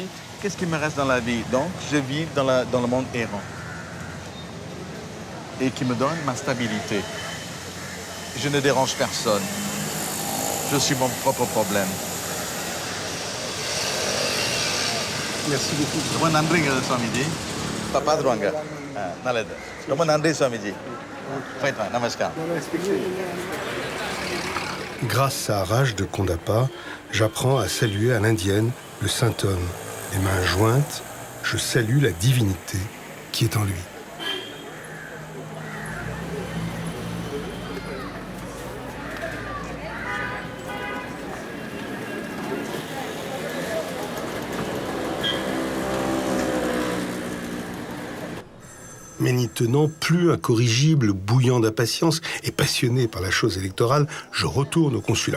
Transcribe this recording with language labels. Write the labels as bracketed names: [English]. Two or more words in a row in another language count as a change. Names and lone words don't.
[French] Qu'est-ce qui me reste dans la vie? Donc, je vis dans le monde errant. Et qui me donne ma stabilité. Je ne dérange personne. Je suis mon propre problème. Merci beaucoup. [Tamil] ரொம்ப நன்றிங்க சுவாமிஜி. பாத்துருவாங்க. நல்லது. ரொம்ப நன்றி சுவாமிஜி. போயிட்டு வாங்க. நமஸ்கார். [French] Grâce à Raj de Kondapa, j'apprends à saluer à l'indienne le saint homme. Les mains jointes, je salue la divinité qui est en lui. Mais n'y tenant plus incorrigible, bouillant d'impatience et passionné par la chose électorale, je retourne au consulat.